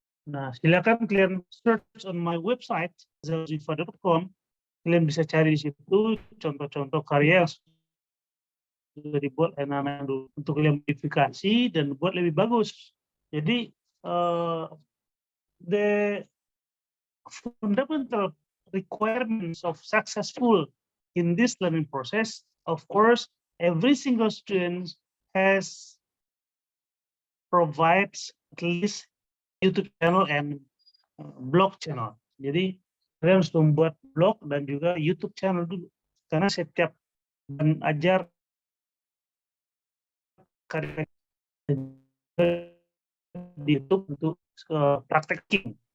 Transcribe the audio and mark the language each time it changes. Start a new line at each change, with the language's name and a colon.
Indonesian: Nah, silakan kalian
English: search on my website
Indonesian: zalzifa.com, kalian bisa cari di situ contoh-contoh karya yang sudah dibuat untuk kalian modifikasi dan buat lebih bagus. Jadi
English: the fundamental requirements of successful in this learning process, of course, every single student provides at least YouTube channel and blog channel.
Indonesian: Jadi kalian harus membuat blog dan juga YouTube channel dulu, karena setiap dan ajar karya di YouTube untuk prakteking.